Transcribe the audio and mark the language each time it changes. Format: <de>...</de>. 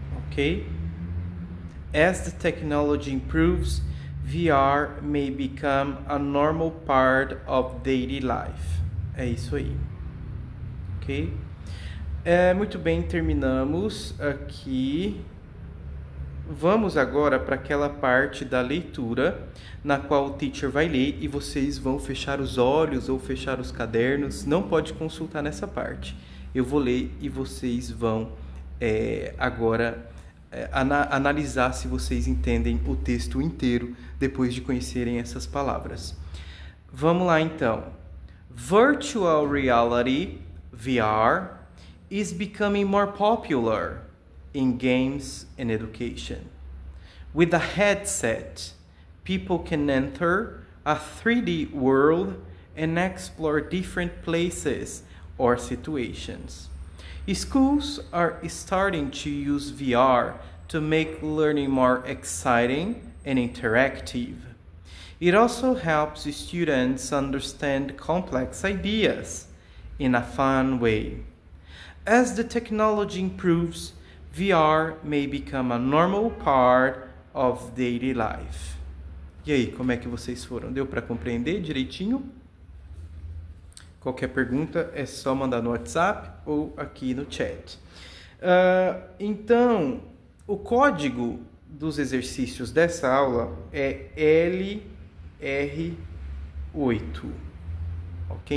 <en>Okay? As the technology improves, VR may become a normal part of daily life.</en> <pt>É isso aí. Ok? Muito bem, terminamos aqui. Vamos agora para aquela parte da leitura, na qual o teacher vai ler e vocês vão fechar os olhos ou fechar os cadernos. Não pode consultar nessa parte. Eu vou ler e vocês vão agora analisar se vocês entendem o texto inteiro depois de conhecerem essas palavras. Vamos lá então.</pt> <en>Virtual reality, VR, is becoming more popular in games and education. With a headset, people can enter a 3D world and explore different places or situations. Schools are starting to use VR to make learning more exciting and interactive. It also helps students understand complex ideas in a fun way. As the technology improves, VR may become a normal part of daily life.</en> <pt>E aí, como é que vocês foram? Deu para compreender direitinho? Qualquer pergunta é só mandar no WhatsApp ou aqui no chat. Então, o código dos exercícios dessa aula é LR8. Ok?</pt>